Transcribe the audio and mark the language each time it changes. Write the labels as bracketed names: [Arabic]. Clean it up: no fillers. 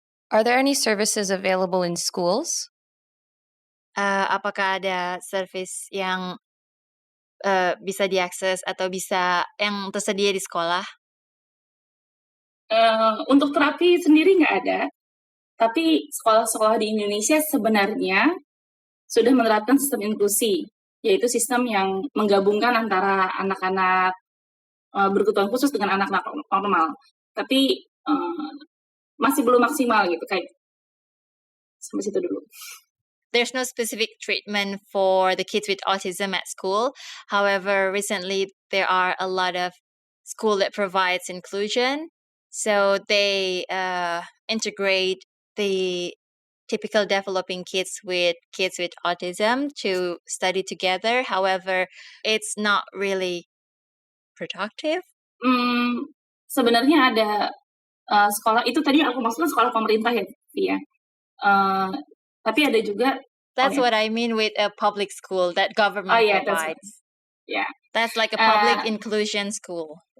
[English] Are there any services available in schools? [Indonesian] Apakah ada service yang bisa diakses atau yang tersedia di sekolah? Untuk terapi sendiri nggak ada, tapi sekolah-sekolah di Indonesia sebenarnya sudah menerapkan sistem inklusi, yaitu sistem yang menggabungkan antara anak-anak berkebutuhan khusus dengan anak-anak normal. Tapi masih belum maksimal gitu, kayak sampai situ dulu. [English] There's no specific treatment for the kids with autism at school. However, recently there are a lot of school that provides inclusion. So they integrate the typical developing kids with autism to study together. However, it's not really productive. [Indonesian] Sebenarnya ada sekolah, itu tadi aku maksudnya sekolah pemerintah ya. Tapi ada juga. [English] That's what I mean with a public school that government provides. Yeah. That's like a public inclusion school.